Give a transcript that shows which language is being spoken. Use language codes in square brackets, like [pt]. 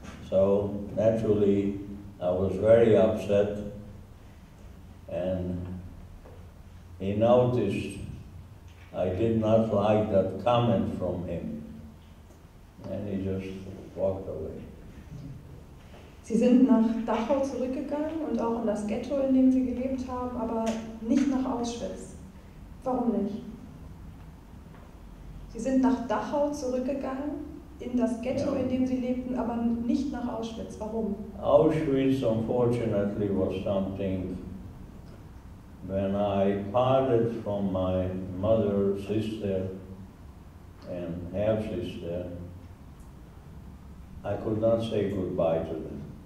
[en] So naturally, I was very upset, and he noticed I did not like that comment from him, and he just walked away. [de] Sie sind nach Dachau zurückgegangen und auch in das Ghetto, in dem Sie gelebt haben, aber nicht nach Auschwitz. Warum nicht? Sie sind nach Dachau zurückgegangen, in das Ghetto, in dem Sie lebten, aber nicht nach Auschwitz. Warum? [en] Auschwitz, unfortunately, was something. When I parted from my mother, sister, and half-sister, I could not say goodbye to them.